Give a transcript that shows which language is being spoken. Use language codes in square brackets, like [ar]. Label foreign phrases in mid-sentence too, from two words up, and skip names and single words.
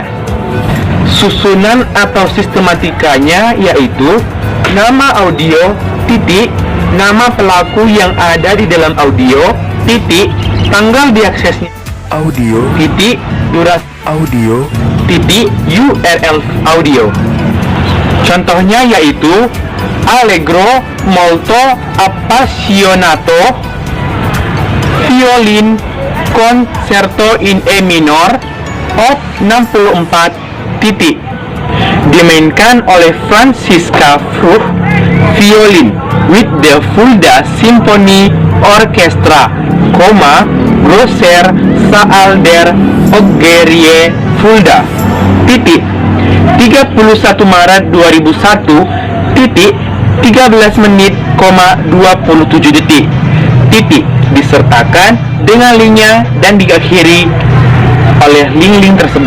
[id] Susunan atau sistematikanya yaitu nama audio, titik, nama pelaku yang ada di dalam audio, titik, tanggal diaksesnya audio, titik, durasi audio, titik, URL audio. Contohnya yaitu Allegro molto appassionato violin concerto in E minor op 64, titik, dimainkan oleh Franziska Fruch [en] violin with the Fulda Symphony Orchestra, Grosser Saal der Ogerie Fulda, [id] titik, 31 Maret 2001, titik, 13 menit, 27 detik, titik, disertakan dengan linknya dan diakhiri oleh link-link tersebut.